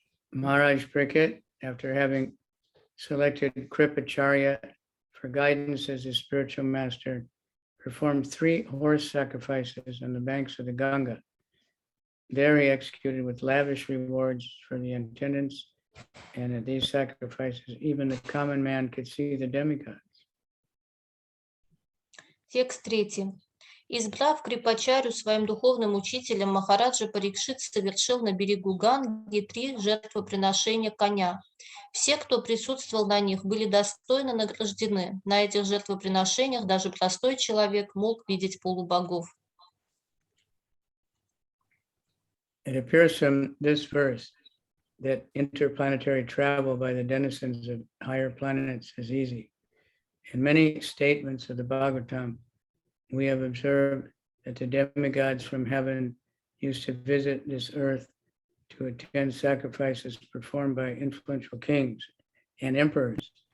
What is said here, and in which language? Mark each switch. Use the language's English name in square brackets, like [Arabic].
[English] Maharaj Parīkṣit, after having selected Kripacharya for guidance as his spiritual master, performed 3 horse sacrifices on the banks of the Ganga. There he executed with lavish rewards for the attendants, and at these sacrifices, even the common man could see the demigods. [Russian] Текст 3. Избрав Крипачарю своим духовным учителем, Махараджа Парикшит совершил на берегу Ганги 3 жертвоприношения коня. Все, кто присутствовал на них, были достойно награждены. На этих жертвоприношениях даже простой человек мог видеть полубогов. [English] It appears from this verse that interplanetary travel by the denizens of higher planets is easy. In many statements of the Bhagavatam, we have observed that the demigods from heaven used to visit this earth to attend sacrifices performed by influential kings and emperors.